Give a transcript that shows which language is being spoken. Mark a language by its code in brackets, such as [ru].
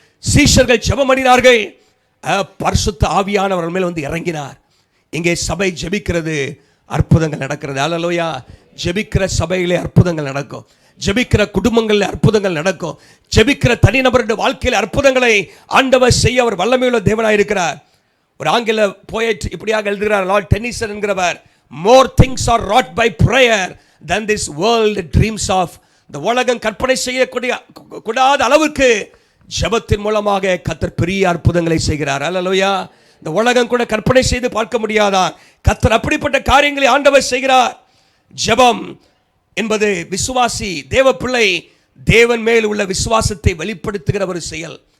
[ta] சீஷர்கள் ஜெபமணினார்கள், பரிசுத்த ஆவியானவர் மேல் வந்து இறங்கினார். இங்கே சபை ஜெபிக்கிறது, அற்புதங்கள் நடக்கிறது. ஹல்லேலூயா. ஜெபிக்கிற சபையிலே அற்புதங்கள் நடக்கும், ஜெபிக்கிற குடும்பங்களில் அற்புதங்கள் நடக்கும், ஜெபிக்கிற தனிநபருடைய வாழ்க்கையில் அற்புதங்களை ஆண்டவர் செய்ய அவர் வல்லமையுள்ள தேவனாக இருக்கிறார். ஒரு ஆங்கில போயட் இப்படியாக எழுதுகிறார், Lord tennessine என்கிறவர், [en] more things are wrought by prayer than this world dreams of. [ta] இந்த உலகம் கற்பனை செய்யக்கூடிய கூடாத அளவுக்கு ஜெபத்தின் மூலமாக கர்த்தர் பெரிய அற்புதங்களை செய்கிறார். ஹல்லேலூயா. இந்த உலகம் கூட கற்பனை செய்து பார்க்க முடியாதா கர்த்தர் அப்படிப்பட்ட காரியங்களை ஆண்டவர் செய்கிறார். ஜெபம் என்பது விசுவாசி தேவ பிள்ளை தேவன் மேல் உள்ள விசுவாசத்தை வெளிப்படுத்துகிற ஒரு செயல்.